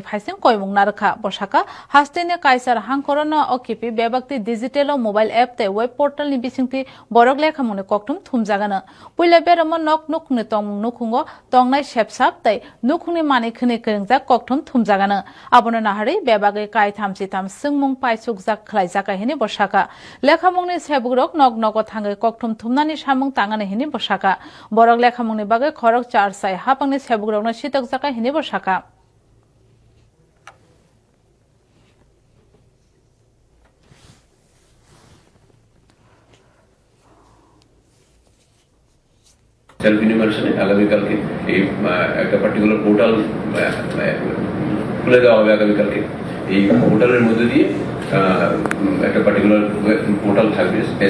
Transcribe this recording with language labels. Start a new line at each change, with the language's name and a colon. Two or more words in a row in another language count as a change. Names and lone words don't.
Kok Borok: फाइसिं कयमुं नारखा बसाका हास्तेनि काइसार हांकरनो अकिपि बेबाक्ति
English: digital mobile app
Kok Borok: ते
English: web portal
Kok Borok: नि बिसिंति बरक लेखामंनि कक्टुम थुमजागानो पुइले बेरमो नक नुखनि तंग नुखुंगो तंनाय सेपसाप तै नुखुंनि मानि खनि करिंजा कक्टुम थुमजागानो आबनो नाहारि बेबागै काइ थामसिथाम सिंमुं पाइसुक जाक खलाइजाका हिनि बसाका लेखामंनि सेबुग्रक नक नगो थांगै कक्टुम थुमनानि सामुं तांगाने हिनि बसाका बरक लेखामंनि बागै खरक चार साइ हापांनि सेबुग्रकनो सितक जाका हिनि बसाका
Bangla: সেলফ ইনিমার্শনে আগামীকালকে এই একটা
English: particular portal
Bangla: খুলে দেওয়া হবে আগামীকালকে এই পোর্টালের মধ্যে দিয়ে একটা
English: particular portal
Bangla: থাকবে